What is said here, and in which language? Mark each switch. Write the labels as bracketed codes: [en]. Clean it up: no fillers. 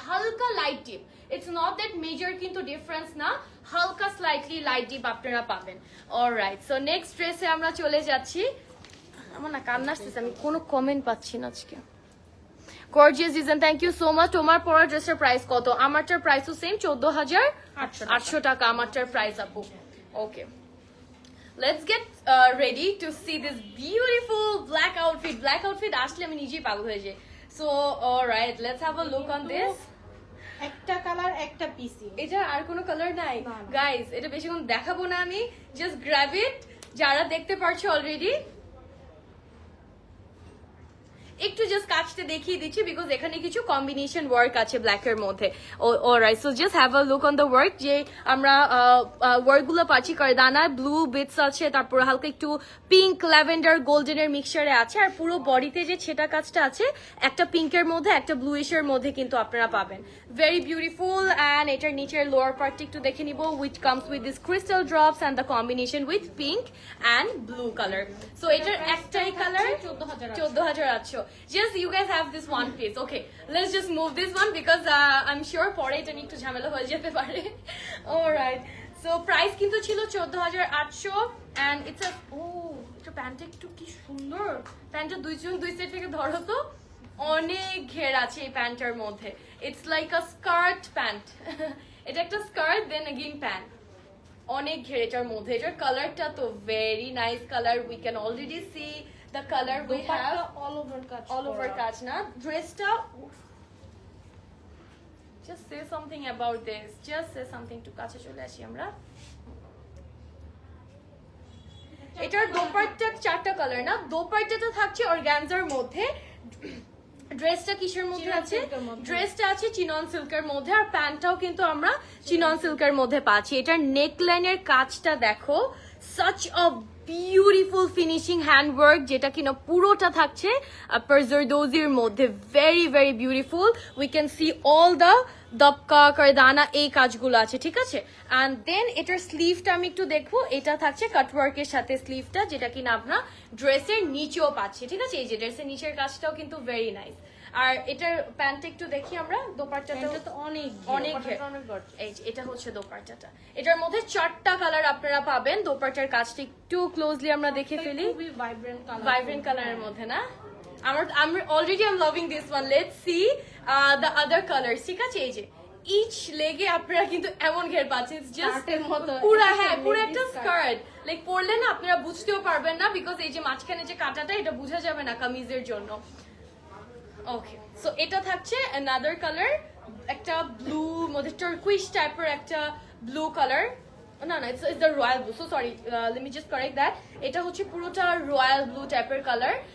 [bn] হালকা light deep, [en] it's not that major [bn] কিন্তু difference না, হালকা স্লাইটলি লাইট ডিপ আপনারা পাবেন। অলরাইট, সো নেক্সট ড্রেসে আমরা চলে যাচ্ছি। আমার না কান্না আসতেছে, আমি কোনো কমেন্ট পাচ্ছি না আজকে। Gorgeous design, [en] Thank you so much. [bn] তোমার পরা ড্রেসের প্রাইস কত? আমারটার প্রাইসও সেম, 14800 টাকা আমারটার প্রাইস আপু। [en] Okay, let's get ready to see this beautiful black outfit. [bn] Black outfit আসলে আমি নিজেই পাগল হয়ে যাই। [en] So alright, let's have a look on this. [bn] একটা কালার একটা পিসি। এটা আর কোনো কালার নাই গাইস, এটা বেশিক্ষণ দেখাবো না আমি, [en] Just grab it. [bn] যারা দেখতে পারছো অলরেডি, একটু জাস্ট কাটতে দেখিয়ে দিচ্ছি, বিকজ এখানে কিছু কম্বিনেশন ওয়ার্ক আছে ব্ল্যাক এর মধ্যে। [en] Alright, so just have a look on the work. [bn] যে আমরা ওয়ার্ক গুলো পাচ্ছি, কারদানা ব্লু বিটস আছে, তারপর হালকা একটু পিঙ্ক, ল্যাভেন্ডার, গোল্ডেনের মিক্সচারে আছে। আর পুরো বডিতে যে ছেটা কাজটা আছে, একটা পিঙ্কের মধ্যে একটা ব্লুইশের মধ্যে কিন্তু আপনারা পাবেন। Very beautiful. অ্যান্ড এটার নিচের লোয়ার পার্টটা একটু দেখে নিব, [en] Which comes with this crystal drops and the combination with pink and blue colour. [bn] So এটার একটাই colour 14800। [en] Just you guys have this one piece. Okay, let's just move this one because I'm sure [bn] পরে এটা নিয়ে একটু ঝামেলা হয়ে যেতে পারে। Alright, so price কিন্তু ছিল 14800 and it's a এটা প্যান্টটা একটু কি সুন্দর। প্যান্টটা দুই সাইড থেকে ধরো তো, অনেক ঘের আছে এই প্যান্টের মধ্যে। [en] It's like a skirt pant. [bn] এটা একটা স্কার্ট দেন again প্যান্ট, অনেক ঘের এটার মধ্যে। এটার কালারটা তো very nice colour. [en] We can already see the color we have all over কাজ না। ড্রেসটা just say something about this, just say something to [bn] কাছে চলে আসি আমরা। এটার দোপাট্টা 4টা কালার না, দোপাট্টাটা থাকছে অর্গানজার মধ্যে। ড্রেসটা কিসের মধ্যে আছে? ড্রেসটা আছে চিনন সিল্কের মধ্যে, আর প্যান্টটাও কিন্তু আমরা চিনন সিল্কের মধ্যে পাচ্ছি। এটার নেকলাইনের কাজটা দেখো, [en] such a beautiful finishing handwork, [bn] যেটা কিনা পুরোটা থাকছে জরদোজির মধ্যে। [en] Very very beautiful. We can see all the dabka, kardana, [bn] এই কাজগুলো আছে, ঠিক আছে? অ্যান্ড দেন এটার স্লিভটা আমি একটু দেখবো। এটা থাকছে কাটওয়ার্কের সাথে স্লিভটা, যেটা কিনা আপনার ড্রেসের নিচেও পাচ্ছি, ঠিক আছে? এই যে ড্রেসের নিচের কাজটাও কিন্তু ভেরি নাইস। আর এটার প্যান্টটা একটু দেখি আমরা। দোপাট্টাটা তো অনেক এই যে এটা হচ্ছে দোপাট্টাটা। এটার মধ্যে 4টা কালার আপনারা পাবেন। দোপাট্টার কাজটা একটু ক্লোজলি আমরা দেখে ফেলি। ভাইব্রেন্ট কালারের মধ্যে না, [en] I'm already loving this one. Let's see the other colors, [bn] ঠিক আছে? এই যে ইচ লেগে আপনারা কিন্তু এমন ঘের পাচ্ছেন, জাস্ট পুরো, হ্যাঁ পুরো একটা স্কার্ট। লাইক পরলে না আপনারা বুঝতেও পারবেন না, বিকজ এই যে মাঝখানে যে কাটাটা এটা বোঝা যাবে না কামিজের জন্য। ওকে, সো এটা থাকছে অ্যানাদার কালার, একটা ব্লু মধ্যে টার্কুইশ টাইপের একটা ব্লু কালার, না না [en] it's the royal blue, so sorry let me just correct that, [bn] এটা হচ্ছে পুরোটা রয়্যাল ব্লু টাইপের কালার।